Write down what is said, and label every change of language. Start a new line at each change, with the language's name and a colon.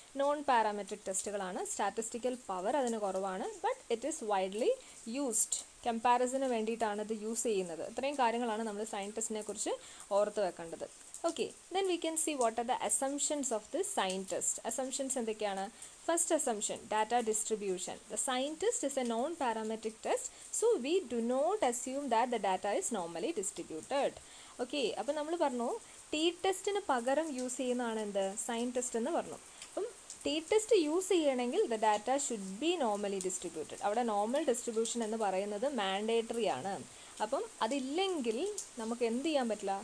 Malayalam: Non parametric ടെസ്റ്റുകളാണ്. Statistical power അതിന് കുറവാണ്.
English: But it is widely used.
Malayalam: കമ്പാരിസന് വേണ്ടിയിട്ടാണ് ഇത് യൂസ് ചെയ്യുന്നത്. ഇത്രയും കാര്യങ്ങളാണ് നമ്മൾ സൈൻ ടെസ്റ്റിനെ കുറിച്ച് ഓർത്ത് വെക്കേണ്ടത്.
English: Okay, then we can see what are the assumptions of the sign test.
Malayalam: Assumptions എന്തൊക്കെയാണ്?
English: First assumption, data distribution. The sign test is a non-parametric test, so we do not assume that the data is normally distributed.
Malayalam: Okay, അപ്പോൾ നമ്മൾ പറഞ്ഞു T ടെസ്റ്റിന് പകരം use ചെയ്യുന്നതാണ് എന്ത്? Sign test എന്ന് പറഞ്ഞു. അപ്പം ടി ടെസ്റ്റ് യൂസ് ചെയ്യണമെങ്കിൽ
English: The data should be normally distributed.
Malayalam: അവിടെ നോർമൽ ഡിസ്ട്രിബ്യൂഷൻ എന്ന് പറയുന്നത് മാൻഡേറ്ററി ആണ്. അപ്പം അതില്ലെങ്കിൽ നമുക്ക് എന്ത് ചെയ്യാൻ പറ്റില്ല?